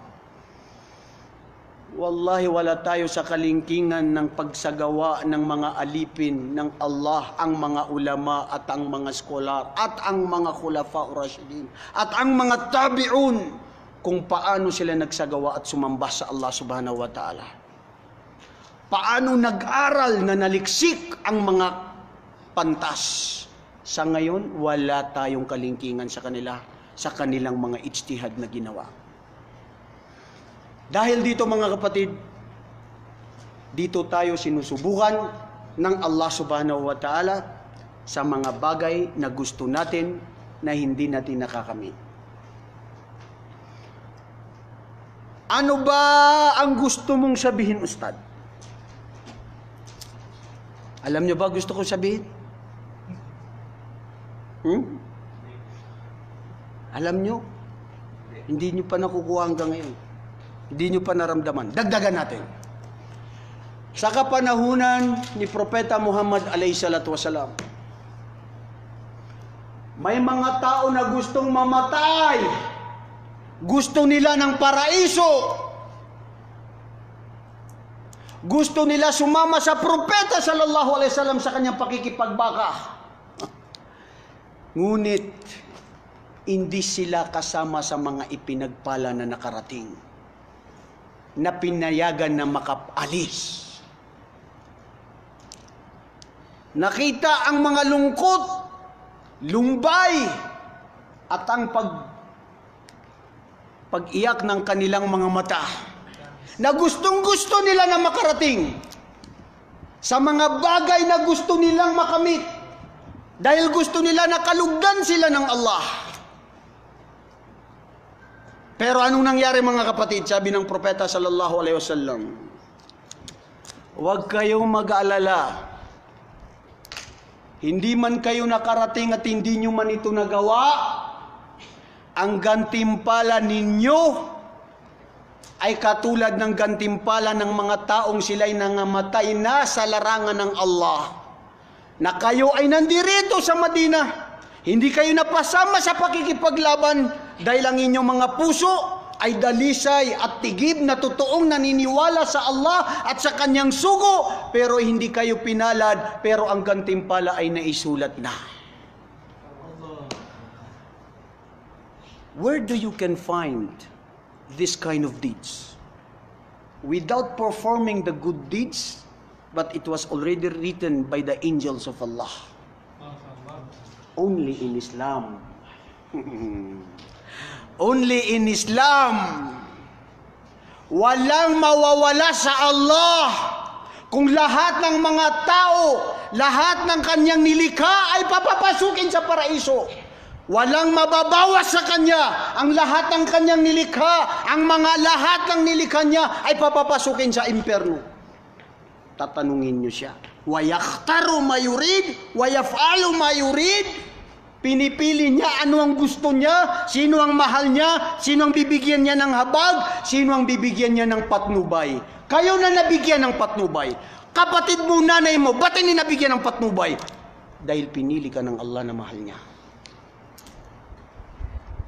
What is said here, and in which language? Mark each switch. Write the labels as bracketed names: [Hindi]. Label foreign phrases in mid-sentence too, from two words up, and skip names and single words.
[Filipino] Wallahi wala tayo sa kalingkingan ng pagsagawa ng mga alipin ng Allah, ang mga ulama at ang mga skolar at ang mga [Arabic] الخلفاء الراشدين [Filipino] at ang mga tabi'un kung paano sila nagsagawa at sumamba sa Allah [Arabic] سبحانه وتعالى. [Filipino] Paano nag-aral na naliksik ang mga pantas. Sa ngayon, wala tayong kalingkingan sa kanila, sa kanilang mga ijtihad na ginawa. Dahil dito mga kapatid, dito tayo sinusubukan ng Allah [Arabic] سبحانه وتعالى [Filipino] sa mga bagay na gusto natin na hindi natin nakakamit. Ano ba ang gusto mong sabihin, Ustad? Alam nyo ba gusto kong sabihin? Alam nyo? Hindi nyo pa nakukuha hanggang ngayon. Hindi nyo pa naramdaman. Dagdagan natin. Sa kapanahunan ni Propeta Muhammad [Arabic] عليه الصلاة والسلام, [Filipino] may mga tao na gustong mamatay. Gusto nila ng paraiso. Gusto nila sumama sa Propeta [Arabic] صلى الله عليه وسلم [Filipino] sa kanyang pakikipagbaka. Ngunit, hindi sila kasama sa mga ipinagpala na nakarating, na pinayagan na makapalis. Nakita ang mga lungkot, lumbay, at ang pag-iyak ng kanilang mga mata, na gustong-gusto nila na makarating sa mga bagay na gusto nilang makamit. Dahil gusto nila nakalugdan sila ng Allah. Pero anong nangyari mga kapatid? Sabi ng Propeta [Arabic] صلى الله عليه وسلم, [Filipino] huwag kayong mag-alala. Hindi man kayo nakarating at hindi nyo man ito nagawa, ang gantimpala ninyo ay katulad ng gantimpala ng mga taong sila'y nangamatay na sa larangan ng Allah. Na kayo ay nandirito sa Madina, hindi kayo napasama sa pakikipaglaban dahil ang inyong mga puso ay dalisay at tigib na totoong naniniwala sa Allah at sa kanyang sugo, pero hindi kayo pinalad, pero ang gantimpala ay naisulat na. [English] Where do you can find this kind of deeds? Without performing the good deeds, but it was already written by the angels of Allah. Only in Islam. Only in Islam. [Filipino] Walang mawawala sa Allah. Kung lahat ng mga tao, lahat ng kanyang nilikha ay papapasukin sa paraiso. Walang mababawas sa kanya. Ang lahat ng kanyang nilikha, ang mga lahat ng nilikha niya ay papapasukin sa impyerno. Tatanungin nyo siya. [Arabic] ويختار ما يريد ويفعل ما يريد. [Filipino] Pinipili niya ano ang gusto niya, sino ang mahal niya, sino ang bibigyan niya ng habag, sino ang bibigyan niya ng patnubay. Kayo na nabigyan ng patnubay. Kapatid mo, nanay mo, ba't hindi nabigyan ng patnubay? Dahil pinili ka ng Allah na mahal niya.